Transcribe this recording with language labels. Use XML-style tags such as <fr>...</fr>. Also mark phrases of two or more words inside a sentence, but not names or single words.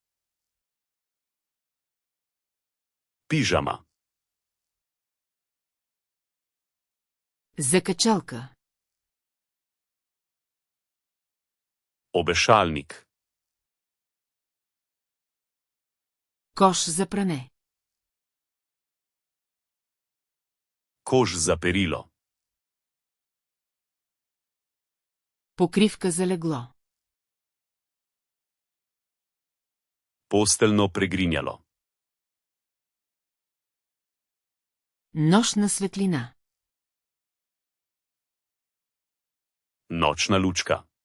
<sl>Pižama.</sl> <bg>Закачалка.</bg> <sl>Obešalnik.</sl> <bg>Кош за пране.</bg> <sl>Koš za perilo.</sl> <bg>Покривка за легло.</bg> <sl>Posteljno pregrinjalo.</sl> <bg>Нощна светлина.</bg> <sl>Nočna lučka.</sl>